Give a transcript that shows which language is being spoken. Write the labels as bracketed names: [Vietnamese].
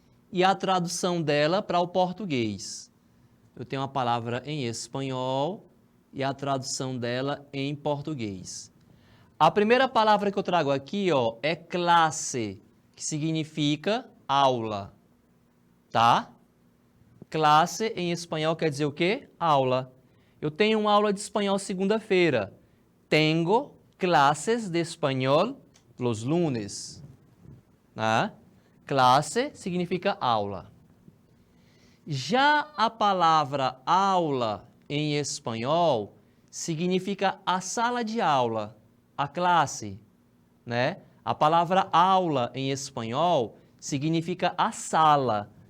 [Portuguese] E a tradução dela para o português. Eu tenho a palavra em espanhol e a tradução dela em português. A primeira palavra que eu trago aqui, ó, é classe, que significa aula, tá? Classe em espanhol quer dizer o quê? Aula. Eu tenho uma aula de espanhol segunda-feira. [Spanish] Tengo clases de espanhol los lunes. [Portuguese] Né? Classe significa aula. Já a palavra aula em espanhol significa a sala de aula, a classe, né? A palavra aula em espanhol significa a sala.